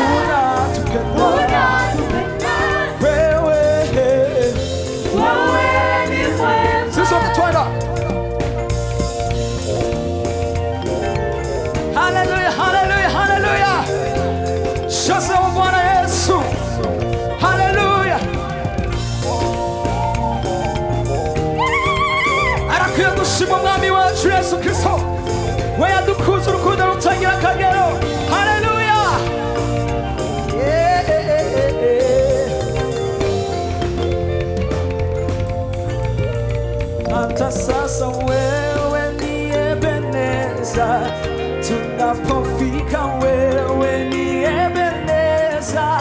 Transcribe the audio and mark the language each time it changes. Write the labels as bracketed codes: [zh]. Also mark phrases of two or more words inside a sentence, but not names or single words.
[sw] unatupenda, Unatupenda. wewe. Wewe ni mwema. Sisi wote twenda. Haleluya, haleluya, haleluya. Shangwe Bwana Yesu. Haleluya. [rn] Arakwiye gushimwa mwami wacu Yesu Kristo. We yadukunze urukundo rutagira akagero. Haleluya. [sw] Hata sasa wewe ni Ebeneza, tunapofika wewe ni Ebeneza.